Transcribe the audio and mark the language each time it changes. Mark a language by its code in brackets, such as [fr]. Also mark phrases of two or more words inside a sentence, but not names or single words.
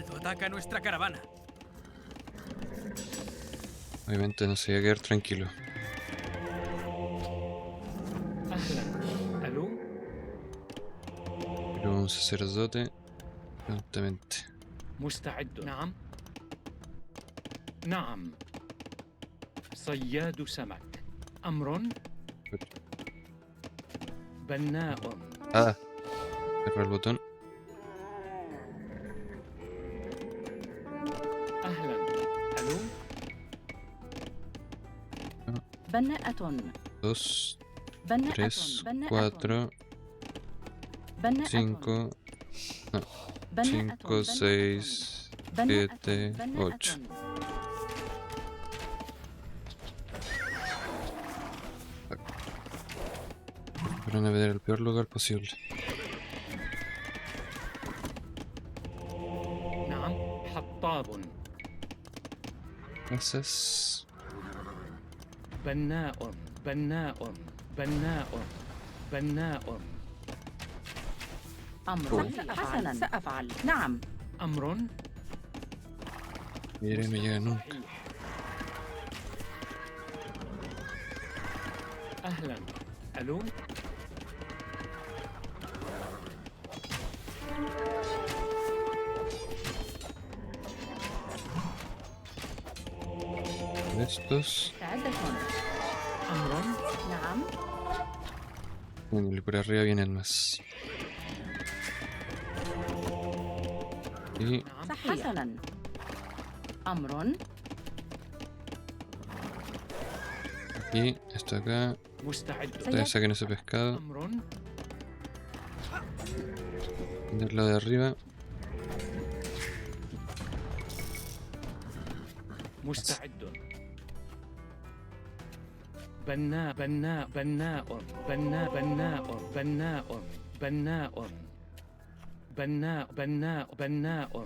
[es] ataca nuestra caravana. Obviamente no se iba a quedar tranquilo. [ar] أهلا. ألو. [es] Pero un sacerdote. Prontamente. [ar] مستعد. نعم. نعم. صياد سمك. أمر. بناء. [es] Ah, cerrar el botón. [ar] أهلا. ألو. بناءة. [es] 2, [ar] بناءة. [es] 3, [ar] بناءة. [es] 4, [ar] بناءة. [es] 5, [ar] بناءة. [es] 5, 6, 7, 8. Para navegar el peor lugar posible. [ar] نعم. حطاب. [es] Gracias. [ar] بناء. بناء. بناء. بناء. أمر. حسنا سأفعل. نعم. أمر. [es] Mire, no llega nunca. [ar] صحيح. أهلا. ألو. [es] Estos. [ar] مستعدة. أمر. نعم. [es] Bueno, y por arriba vienen más. Y [ar] نعم. صحيح. حسنا. أمر. [es] aquí, esto acá. [ar] مستعد. [es] Ustedes saquen ese pescado. [ar] أمر. [es] Del lado de arriba. [ar] مستعد. بناء. بناء. بناء. بناء. بناء. بناء. بناء. بناء. بناء. بناء.